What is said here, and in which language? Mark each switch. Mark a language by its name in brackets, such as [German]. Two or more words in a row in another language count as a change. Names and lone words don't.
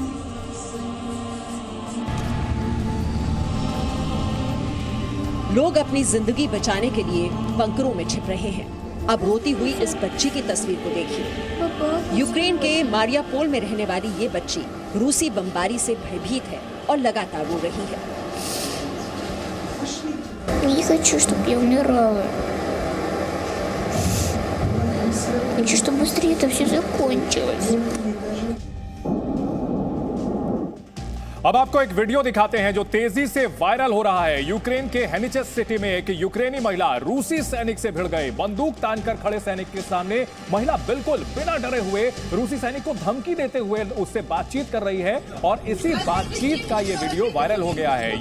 [Hindi] लोग अपनी जिंदगी बचाने के लिए बंकरों में छिप रहे हैं। अब रोती हुई इस बच्ची की तस्वीर को देखिए। यूक्रेन के मारियापोल में रहने वाली ये बच्ची रूसी बमबारी से भयभीत है और लगातार रो रही है। [Russian] Не хочу, чтобы я умирала. Хочу, чтобы быстрее это все закончилось. [Hindi] अब आपको एक वीडियो दिखाते हैं जो तेजी से वायरल हो रहा है। यूक्रेन के हेनिचेस सिटी में एक यूक्रेनी महिला रूसी सैनिक से भिड़ गई। बंदूक तानकर खड़े सैनिक के सामने महिला बिल्कुल बिना डरे हुए रूसी सैनिक को धमकी देते हुए उससे बातचीत कर रही है और इसी बातचीत का यह वीडियो वायरल हो गया है।